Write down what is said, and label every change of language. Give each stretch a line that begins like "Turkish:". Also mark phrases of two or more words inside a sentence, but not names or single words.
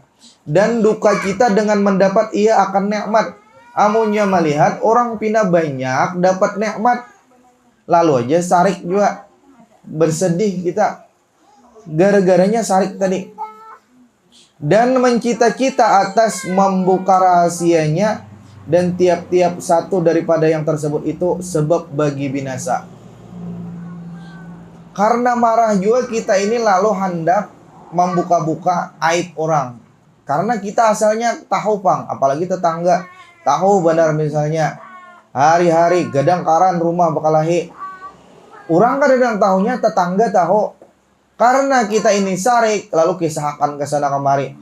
Indonesian: Dan duka cita dengan mendapat ia akan nikmat.
Banjar: Amunnya melihat orang pina banyak dapat nikmat, lalu aja sarik juga, bersedih kita gara-garanya sarik tadi.
Indonesian: Dan mencita-cita atas membuka rahasianya, dan tiap-tiap satu daripada yang tersebut itu sebab bagi binasa. Karena marah juga kita ini lalu hendak membuka-buka aib orang.
Banjar: Karena kita asalnya tahu pang, apalagi tetangga tahu benar, misalnya hari-hari gadang karan rumah bakalahi.
Indonesian: Orang kadang tahunya tetangga tahu. Karena kita ini sarik, lalu kisahkan ke sana kemari.